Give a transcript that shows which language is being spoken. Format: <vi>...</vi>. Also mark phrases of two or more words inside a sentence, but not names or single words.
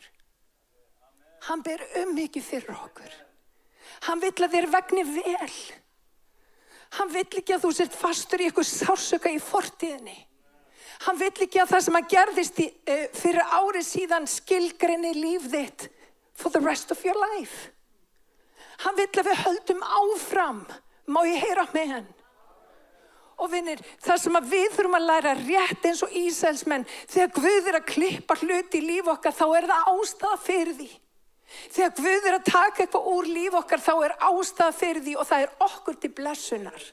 <is>Hann ber umhyggju fyrir okkur. Hann vill að þér vegni vel. Hann vill ekki að þú sért fastur í eitthvað sársauka í fortíðinni. Hann vill ekki að það sem að gerðist fyrir ári síðan skilgreini líf þitt</is> <en>for the rest of your life.</en> <is>Hann vill að við höldum áfram. Má ég heyra með hann? Og vinir, það sem að við þurfum að læra rétt eins og Ísraelsmenn, þegar Guð er að klippa hluti í líf okkar, þá er það ástæða fyrir því. Þegar Guð er að taka eitthvað úr líf okkar, þá er ástæða fyrir því og það er okkur til blessunar.</is>